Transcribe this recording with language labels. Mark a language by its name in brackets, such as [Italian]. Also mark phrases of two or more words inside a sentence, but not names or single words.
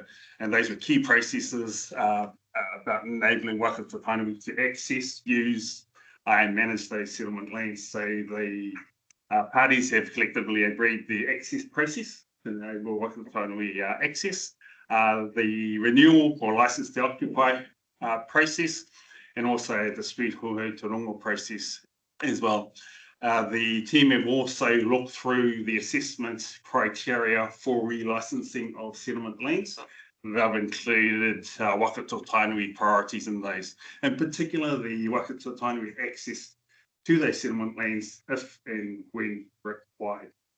[English] And those were key processes about enabling Waikato Tainui to access, use, and manage those settlement lands. So the parties have collectively agreed the access process to enable Waikato Tainui access, the renewal or license to occupy process, and also the street [Māori] huhu te rongo [English] process as well. The team have also looked through the assessment criteria for relicensing of settlement lands. They've included Waikato Tainui priorities in those, in particular the Waikato Tainui access to those settlement lands if and when required.